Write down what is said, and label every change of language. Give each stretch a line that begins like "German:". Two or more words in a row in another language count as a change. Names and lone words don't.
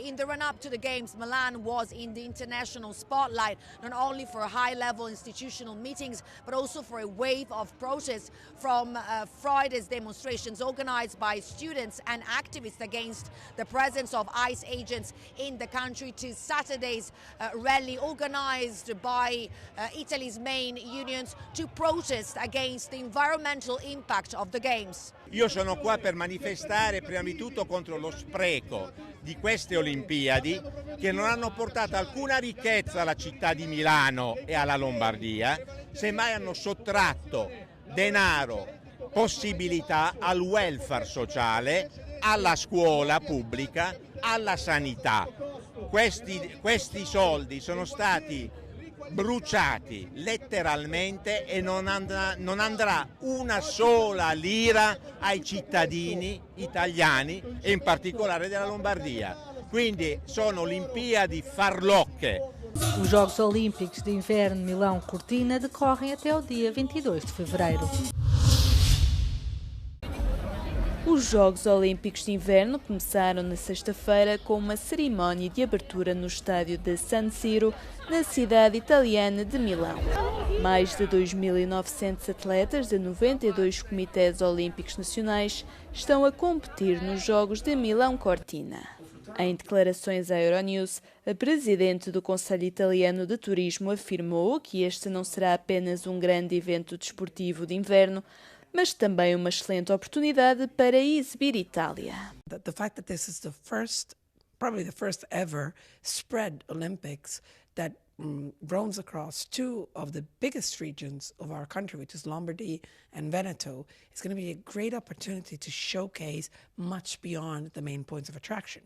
English: In the run-up to the Games, Milan was in the international spotlight, not only for high-level institutional meetings, but also for a wave of protests from Friday's demonstrations organized by students and activists against the presence of ICE agents in the country, to Saturday's rally organized by Italy's main unions to protest against the environmental impact of the Games.
Italian: Io sono qua per manifestare prima di tutto contro lo spreco di queste Olimpiadi, che non hanno portato alcuna ricchezza alla città di Milano e alla Lombardia, semmai hanno sottratto denaro, possibilità al welfare sociale, alla scuola pubblica, alla sanità. Questi soldi sono stati bruciati letteralmente e non andrà una sola lira ai cittadini italiani e in particolare della Lombardia. Quindi sono Olimpiadi farlocche.
Portuguese: Os Jogos Olímpicos de Inverno Milão-Cortina decorrem até o dia 22 de fevereiro. Os Jogos Olímpicos de Inverno começaram na sexta-feira com uma cerimónia de abertura no estádio de San Siro, na cidade italiana de Milão. Mais de 2.900 atletas de 92 comitês olímpicos nacionais estão a competir nos Jogos de Milão-Cortina. Em declarações à Euronews, a presidente do Conselho Italiano de Turismo afirmou que este não será apenas um grande evento desportivo de inverno, mas também uma excelente oportunidade para exibir Itália.
English: The fact that this is probably the first ever spread Olympics that roams across two of the biggest regions of our country, which is Lombardy and Veneto, is going to be a great opportunity to showcase much beyond the main points of attraction.